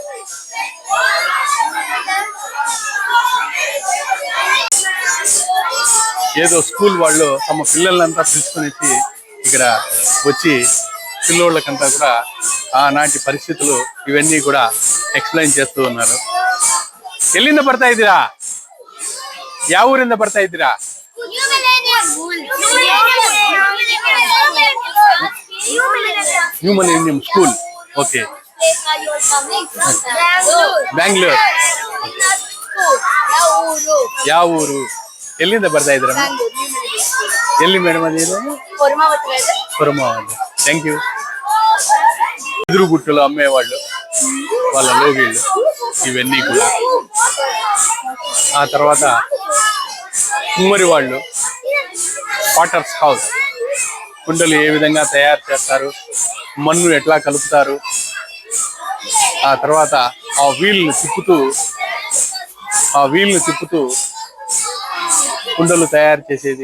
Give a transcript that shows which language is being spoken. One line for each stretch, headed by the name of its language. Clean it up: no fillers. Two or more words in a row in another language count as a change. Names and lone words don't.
Telugu: ఏదో స్కూల్ వాళ్ళు తమ పిల్లలంతా పిలుచుకునేసి ఇక్కడ వచ్చి పిల్లోళ్ళకంతా కూడా ఆనాటి పరిస్థితులు ఇవన్నీ కూడా ఎక్స్ప్లెయిన్ చేస్తూ ఉన్నారు.
Kannada: ఎಲ್ಲಿಂದ ಬರ್ತಾ ಇದ್ದೀರಾ? ಯಾವ ಊರಿಂದ ಬರ್ತಾ ಇದ್ದೀರಾ? ನ್ಯೂ ಮಿಲೆನಿಯಂ ಸ್ಕೂಲ್. ಓಕೆ. ಬ್ಯಾಂಗ್ಳೂರ್. ಯಾವ ಊರು? ಎಲ್ಲಿಂದ ಬರ್ತಾ ಇದ್ದೀರಾ? ಎಲ್ಲಿ ಮೇಡಮ್ ಅದು?
Telugu: కొరమావతి.
English: thank you.
Telugu: ఎదురు గుట్టలు అమ్మేవాళ్ళు, వాళ్ళ లోగిళ్ళు ఇవన్నీ కూడా. ఆ తర్వాత కుమ్మరి వాళ్ళు,
English: potters house,
Telugu: కుండలు ఏ విధంగా తయారు చేస్తారు, మన్ను ఎట్లా కలుపుతారు, ఆ తర్వాత ఆ వీల్ను తిప్పుతూ కుండలు తయారు చేసేది.